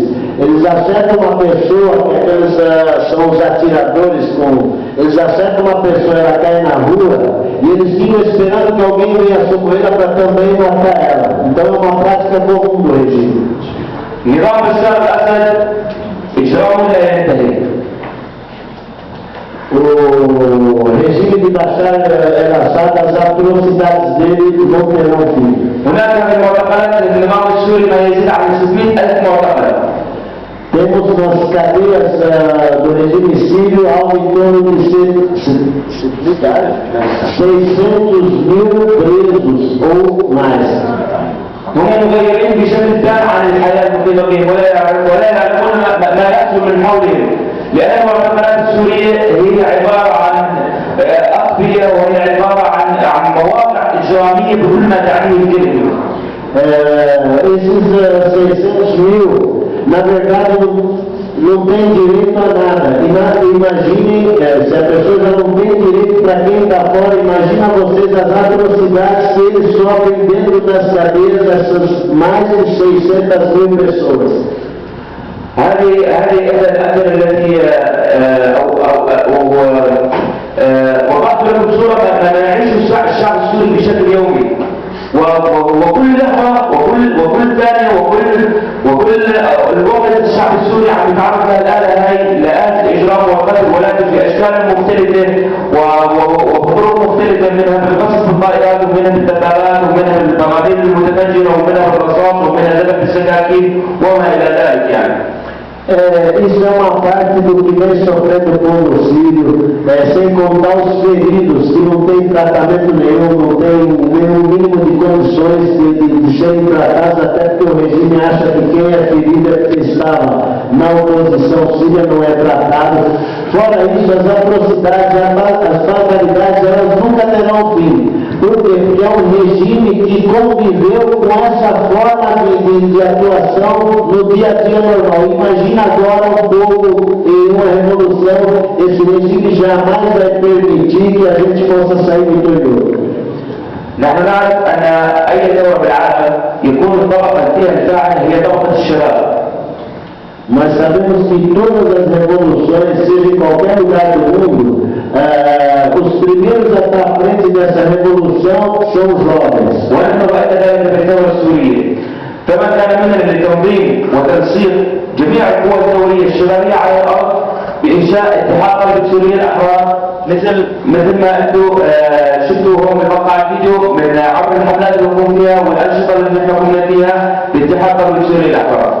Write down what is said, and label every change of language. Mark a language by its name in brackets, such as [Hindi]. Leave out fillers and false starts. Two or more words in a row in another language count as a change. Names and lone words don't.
[Portuguese] Eles acertam uma pessoa, que aqueles são os atiradores, eles acertam uma pessoa, ela cai na rua, e eles ficam esperando que alguém venha socorrê-la para também matar ela. Então é uma prática comum do regime. [Arabic] نظام بشار الأسد إجرام لا ينتهي. [Portuguese] O regime de Bashar al-Assad, as atrocidades dele não terão fim. [Arabic] هناك في المعتقلات النظام السوري ما يزيد عن 600,000 معتقل. [Portuguese] Temos nas cadeias do regime sírio algo em torno de 600.000 presos ou mais. [Arabic] هم مغيرين بشكل تام عن الحياة المقيمة بهم ولا يعلمون ما يحصل من حولهم، لأن المعتقلات السورية هي عبارة عن أقبية وهي عبارة عن مواقع إجرامية بكل ما تعنيه الكلمة. [Portuguese] Esses 600.000, na verdade, não tem direito a nada. Imagine, se a pessoa já não tem direito para quem está fora, imagina vocês as atrocidades que eles sofrem dentro das cadeias, essas mais de 600.000 pessoas. [Arabic] هذه إحدى الأمثلة التي وضعت لكم صورة ما يعيشه الشعب السوري بشكل يومي. وكل لحظة وكل ثانية وكل الوقت الشعب السوري عم يتعرض للآلة هاي لآلة الإجرام والقتل، ولكن بأشكال مختلفة وبطرق مختلفة، منها بالقصف بالطائرات ومنها بالدبابات ومنها بالبنادق المتفجرة ومنها بالرصاص ومنها ذبح بالسكاكين وما إلى ذلك يعني. [Portuguese] Isso é uma parte do que vem sofrendo o povo sírio, sem contar os feridos que não têm tratamento nenhum, não têm nenhum mínimo de condições de serem tratados, até porque o regime acha que quem é ferido é que estava na oposição síria, não é tratado. Fora isso, as atrocidades, as barbaridades, elas nunca terão fim. Por quê? Porque é um regime que conviveu com essa forma de atuação no dia a dia normal. Imagina agora um povo em uma revolução, esse regime jamais vai permitir que a gente possa sair vitorioso. [Arabic] نحن نعرف أن أي دولة بالعالم يكون الطبقة فيها الفاعل هي طبقة الشباب. [Portuguese] Mas sabemos que em todas as revoluções, seja em qualquer lugar do mundo, os primeiros a estar à frente dessa revolução são os jovens. [Arabic] ونحن رأينا ذلك في الثورة السورية. كما كان منها لتنظيم وتنسيق جميع القوى الثورية الشبابية على الأرض بإنشاء اتحاد طلبة سوريا الأحرار مثل ما أنتم شفتوا هون بمقطع الفيديو من عبر الحملات اللي قمنا فيها والأنشطة اللي نحن قمنا فيها باتحاد طلبة سوريا الأحرار.